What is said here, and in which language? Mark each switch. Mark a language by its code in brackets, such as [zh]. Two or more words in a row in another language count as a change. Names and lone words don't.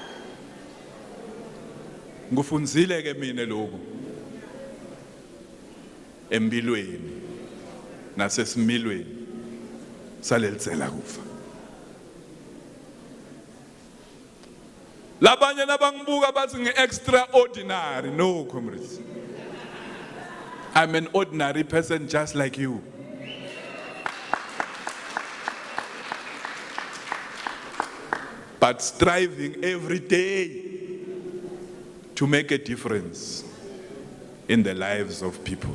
[ss] Ngufunzile ke mina lokho. empilweni nasesimilweni salelicela kufa. Labanye nabangibuka bathi ngi-extraordinary. [en] No, comrades. I'm an ordinary person just like you. But striving every day to make a difference in the lives of people.